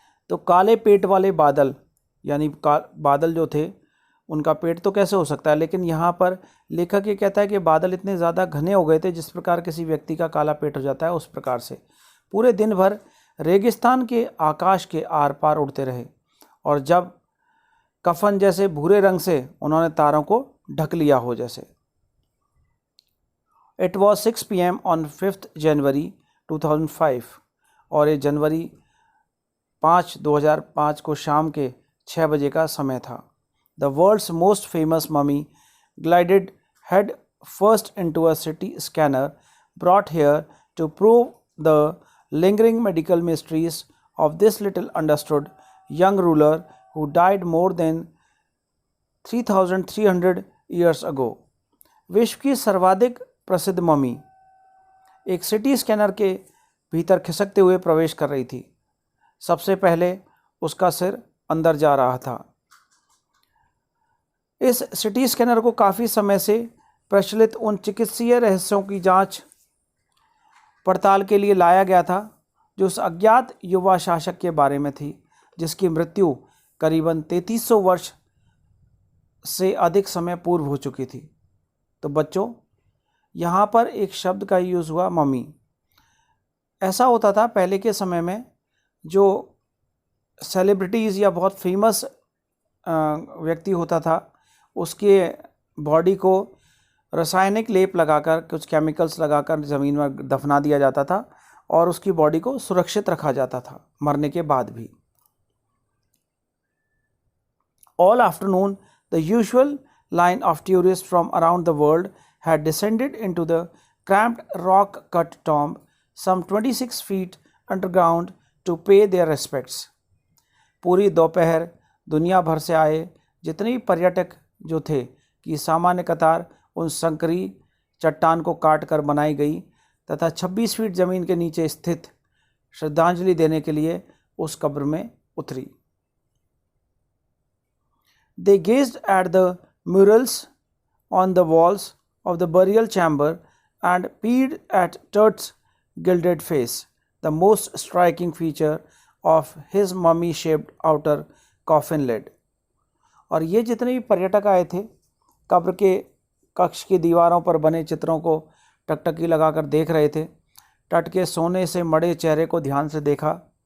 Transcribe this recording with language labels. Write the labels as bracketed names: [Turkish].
[Hindi] तो काले पेट वाले बादल, यानी बादल जो थे उनका पेट तो कैसे हो सकता है, लेकिन यहाँ पर लेखक ये कहता है कि बादल इतने ज़्यादा घने हो गए थे, जिस प्रकार किसी व्यक्ति का काला पेट हो जाता है उस प्रकार से पूरे दिन भर रेगिस्तान के आकाश के आर पार उड़ते रहे, और जब कफन जैसे भूरे रंग से उन्होंने तारों को ढक लिया हो जैसे. [English] It was 6 PM on 5th January 2005, [Hindi] और ये जनवरी 5, 2005 को शाम के 6 बजे का समय था. [English] The world's most famous mummy glided head first into a CT scanner brought here to prove the lingering medical mysteries of this little understood young ruler who died more than 3,300 years ago. [Hindi] विश्व की सर्वाधिक प्रसिद्ध mummy एक city scanner के भीतर खिसकते हुए प्रवेश कर रही थी। सबसे पहले उसका सिर अंदर जा रहा था। इस सिटी स्कैनर को काफ़ी समय से प्रचलित उन चिकित्सीय रहस्यों की जांच पड़ताल के लिए लाया गया था जो उस अज्ञात युवा शासक के बारे में थी जिसकी मृत्यु करीबन 3300 वर्ष से अधिक समय पूर्व हो चुकी थी। तो बच्चों, यहाँ पर एक शब्द का यूज़ हुआ, मम्मी। ऐसा होता था पहले के समय में, जो सेलिब्रिटीज़ या बहुत फेमस व्यक्ति होता था उसके बॉडी को रासायनिक लेप लगाकर, कुछ केमिकल्स लगाकर ज़मीन में दफना दिया जाता था और उसकी बॉडी को सुरक्षित रखा जाता था मरने के बाद भी। [English] All afternoon, the usual line of tourists from around the world had descended into the cramped rock-cut tomb, some 26 feet underground, to pay their respects. [Hindi] पूरी दोपहर दुनिया भर से आए जितने भी पर्यटक जो थे कि सामान्य कतार उन संकरी चट्टान को काट कर बनाई गई तथा 26 फीट ज़मीन के नीचे स्थित श्रद्धांजलि देने के लिए उस कब्र में उतरी। [English] They gazed at the murals on the walls of the burial chamber and peered at Tut's gilded face, the most striking feature of his mummy-shaped outer coffin lid. [Hindi] और ये जितने भी पर्यटक आए थे कब्र के कक्ष की दीवारों पर बने चित्रों को टकटकी लगाकर देख रहे थे। टट के सोने से मढ़े चेहरे को ध्यान से देखा।